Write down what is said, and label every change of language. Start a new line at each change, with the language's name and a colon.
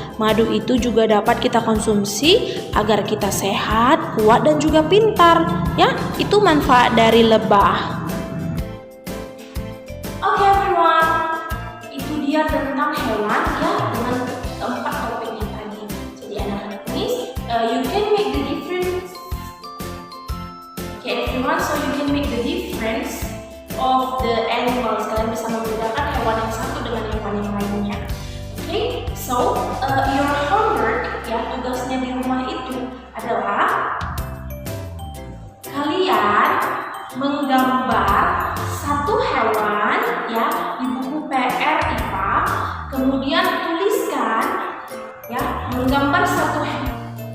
Indonesian: Madu itu juga dapat kita konsumsi agar kita sehat, kuat dan juga pintar ya. Itu manfaat dari lebah.
English: Oke, everyone.
Indonesian: Itu dia tentang hewan ya, dengan keempat topiknya tadi. Jadi anak-anak Miss,
English: you can make the difference. Okay, everyone, so you can make the difference of the animals.
Indonesian: Kalian bisa membedakan hewan yang satu dengan hewan yang lainnya. Okay,
English: so your homework
Indonesian: ya, tugasnya di rumah itu adalah kalian menggambar satu hewan ya di buku PR IPA, kemudian tuliskan ya, menggambar satu hewan.